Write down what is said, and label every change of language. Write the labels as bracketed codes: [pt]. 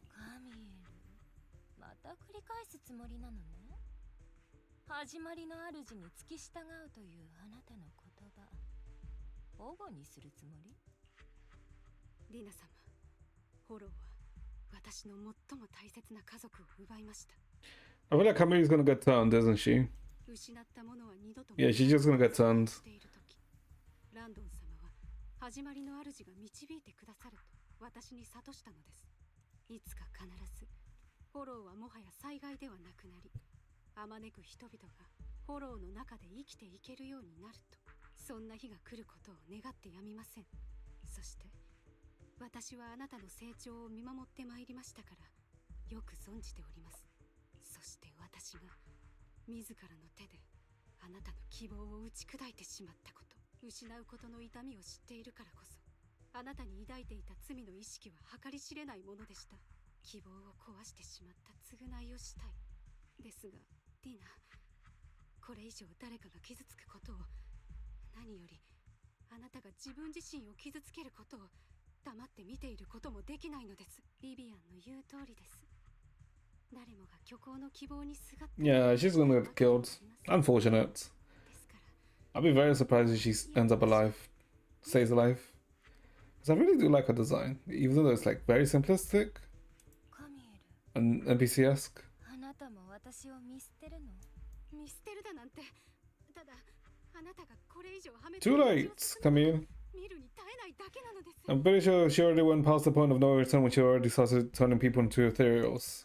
[ja] カミエル、また繰り返すつもりなのね。始まりの主に付き従うというあなたの言葉、保護にするつもり？ディナ様、フォローは私の最も大切な家族を奪いました。 [en] I feel like Camille's gonna get turned, isn't she? [ja] 失ったものは二度と [en] Yeah, she's just gonna get turned. [ja] している時、ランドン様は始まりの主が導いてくださると私に諭したのです。いつか必ずフォローはもはや災害ではなくなり、あまねく人々がフォローの中で生きていけるようになると、そんな日が来ることを願ってやみません。そして私はあなたの成長を見守ってまいりましたからよく存じております。そして私が自らの手であなたの希望を打ち砕いてしまったこと、失うことの痛みを知っているからこそ、あなたに抱いていた罪の意識は計り知れないものでした。希望を壊してしまった償いをしたい。ですがディナ、これ以上誰かが傷つくことを、何よりあなたが自分自身を傷つけることを黙って見ていることもできないのです。ビビアンの言う通りです。誰もが虚構の希望にすがって [en] Yeah, she's gonna get killed. Unfortunate. I'll be very surprised if she ends up alive, stays alive. Because I really do like her design, even though it's like very simplistic [ja] カミエル、 [en] and NPC-esque. [ja] あなたも私を見捨てるの？見捨てるだなんて、ただあなたがこれ以上はめ [en] Too late, Camille. [ja] 見るに耐えないだけなのです。 [en] I'm pretty sure she already went past the point of no return when she already started turning people into ethereals.